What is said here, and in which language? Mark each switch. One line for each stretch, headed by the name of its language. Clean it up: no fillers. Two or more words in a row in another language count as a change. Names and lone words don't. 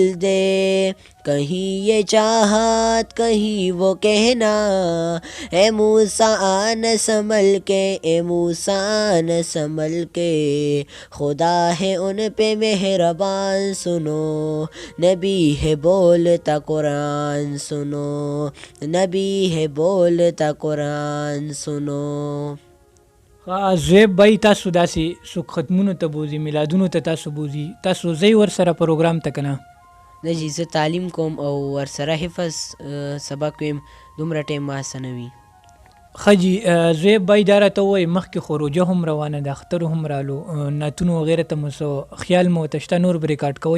Urdu: دے کہیں یہ چاہت کہیں وہ کہنا اے موسیٰ آنا سنبھل کے اے موسیٰ آنا سنبھل کے خدا ہے ان پہ مہربان سنو نبی ہے بولتا قرآن سنو نبی ہے بولتا قرآن سنو.
Pashto: زویب بھائی تاسو داسې څوک ختمونو ته بوځي، میلادونو ته تاسو بوځي، تاسو ځئ ورسره پروګرام ته که نه؟ نه جی زه تعلیم کوم او ورسره حفظ سبق ویم دومره ټایم ما څه نه وي. ښه جي. زویب بھائی دا راته ووایئ مخکې خو روژه هم روانه ده، اختر هم رالو، نعتونو وغیره ته مو څه خیال مو ورته شته نور به ریکارډ کوئ؟